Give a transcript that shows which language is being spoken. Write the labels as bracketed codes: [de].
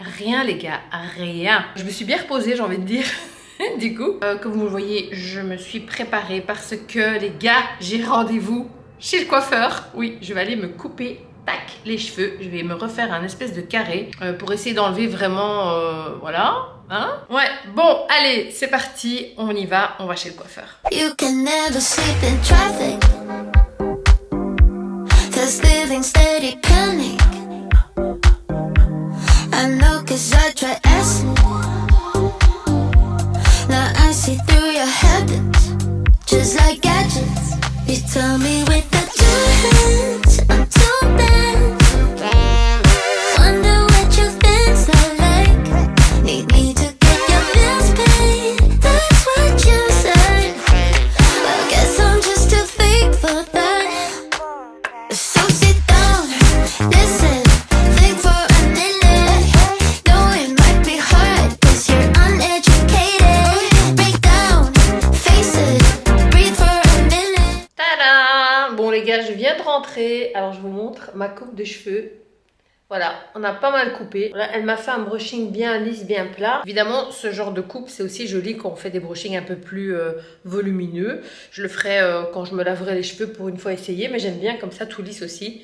[fr] Rien les gars, rien. Je me suis bien reposée j'ai envie de dire. Du coup, comme vous le voyez, je me suis préparée parce que les gars, j'ai rendez-vous chez le coiffeur. Oui, je vais aller me couper les cheveux. Je vais me refaire un espèce de carré pour essayer d'enlever vraiment, voilà. Hein? Ouais, bon, allez, c'est parti, on y va, on va chez le coiffeur. [en] You can never sleep in traffic. There's living steady panic. I know 'cause I try acid. Now I see through your habits, just like gadgets. You tell me with the two hands, I'm too bad. Wonder what you think I like. Need me to get your bills paid. That's what you said. I guess I'm just too fake for that. So sit down, listen, think for a minute. Know it might be hard 'cause you're uneducated. Break down, face it, breathe for a minute. Tada! [fr] Bon les gars, je viens de rentrer. Alors je vous montre ma coupe de cheveux. Voilà, on a pas mal coupé. Là, elle m'a fait un brushing bien lisse, bien plat. Évidemment, ce genre de coupe, c'est aussi joli quand on fait des brushings un peu plus volumineux. Je le ferai quand je me laverai les cheveux pour une fois essayer, mais j'aime bien comme ça, tout lisse aussi.